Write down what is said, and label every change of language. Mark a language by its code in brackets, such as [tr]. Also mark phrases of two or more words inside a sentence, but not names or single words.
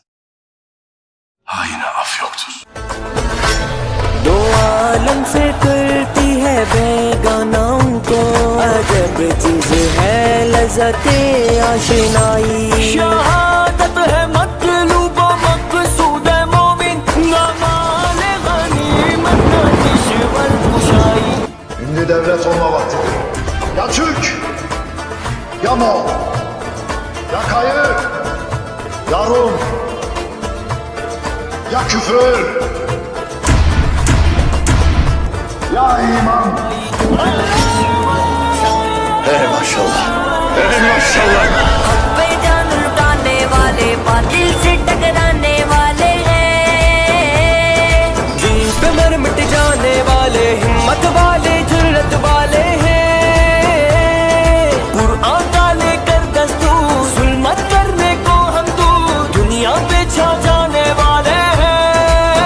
[tr] haine af yoktur. [ur] دو عالم سے کرتی ہے بیگانوں کو عجب چیز ہے لذت آشنائی، شہادت ہے مطلوب و مقصود مومن، نہ مال غنیمت نہ کشور کشائی. [tr] Şimdi devlet olma vaktidir. Ya Türk, ya Moğol, ya Kayı, ya Rum, ya küfür, ya iman. [ur] ماشاءاللہ ماشاءاللہ. حق پہ جان لٹانے والے باطل سے ٹکرانے والے ہیں، دین پہ مر مٹ جانے والے ہمت والے جرت والے ہیں، قرآن کا لے کر دستور ظلمت کرنے کو ہم دور دنیا پہ چھا جانے والے ہیں،